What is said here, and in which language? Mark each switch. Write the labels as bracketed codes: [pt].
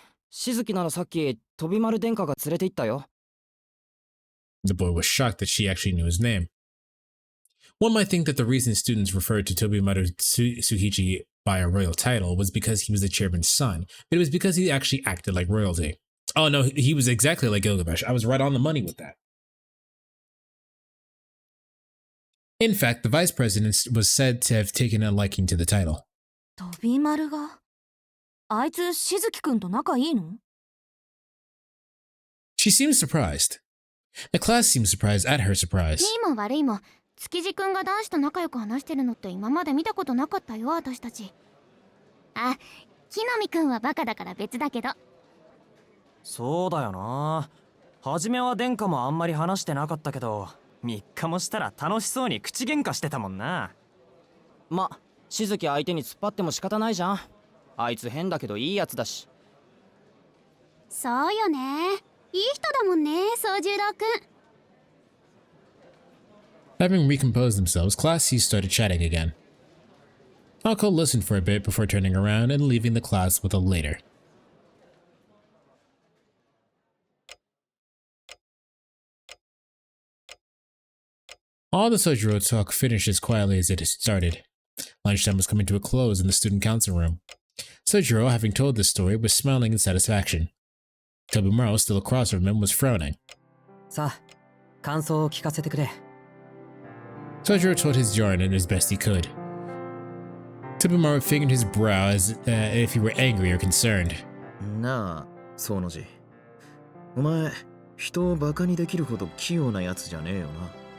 [ja] しずきならさっき飛び丸殿下が連れて行ったよ。 [en] The boy was shocked that she actually knew his name. One might think that the reason students referred to Tobimaru Tsuhichi by a royal title was because he was the chairman's son, but it was because he actually acted like royalty. Oh no, he was exactly like Gilgamesh. I was right on the money with that. In fact, the vice president was said to have taken a liking to the title. [ja] 飛び丸が？あいつしずきくんと仲いいの？ [en] She seemed surprised. The class seemed surprised at her surprise. [ja] いいも悪いも築地くんが男子と仲良く話してるのって今まで見たことなかったよ私たち。あ、木の実くんはバカだから別だけど。そうだよな。初めは殿下もあんまり話してなかったけど、3日もしたら楽しそうに口喧嘩してたもんな。ま、しずき相手に突っ張っても仕方ないじゃん。あいつ変だけどいいやつだし。そうよね。いい人だもんね、宗十郎くん。 [en] Having recomposed themselves, Class C started chatting again. Aoko listened for a bit before turning around and leaving the class with a later. All the Sojiro talk finished as quietly as it had started. Lunchtime was coming to a close in the student council room. Sojiro, having told this story, was smiling in satisfaction. Tobimaru, still across from him, was frowning. [ja] さあ、感想を聞かせてくれ。 [en] Sojiro told his yarn as best he could. Tobimaru fingered his brow as if he were angry or concerned. [ja] なあ、そうのじ。お前、人をバカにできるほど器用なやつじゃねえよな。